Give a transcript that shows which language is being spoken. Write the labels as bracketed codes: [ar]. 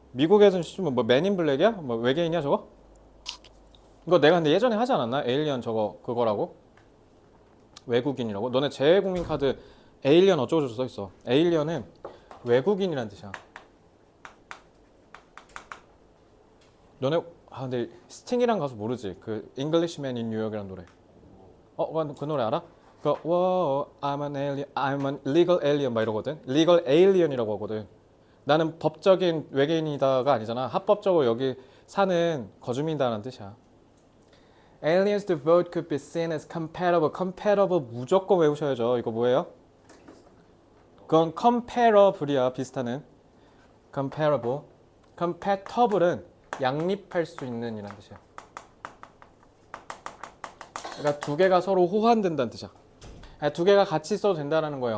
[ko] 미국에서는 뭐 맨인 블랙이야? 뭐 외계인이야 저거? 이거 내가 근데 예전에 하지 않았나? 에일리언 저거 그거라고? 외국인이라고? 너네 재외국민 카드 에일리언 어쩌고저쩌고 써있어. 에일리언은 외국인이란 뜻이야. 너네 근데 스팅이란 가수 모르지? 그 Englishman in New York이란 노래. 그 노래 알아? 그 [en] I'm an alien, I'm an legal alien [ko] 막 이러거든. [en] legal alien [ko] 이라고 하거든. 나는 법적인 외계인이다가 아니잖아. 합법적으로 여기 사는 거주민이다라는 뜻이야. [en] Aliens to vote could be seen as compatible. [ko] compatible 무조건 외우셔야죠. 이거 뭐예요? 그건 comparable이야. 비슷하는. comparable. compatible은 양립할 수 있는 이란 뜻이야. 그러니까 두 개가 서로 호환된다는 뜻이야. 두 개가 같이 써도 된다는 거예요.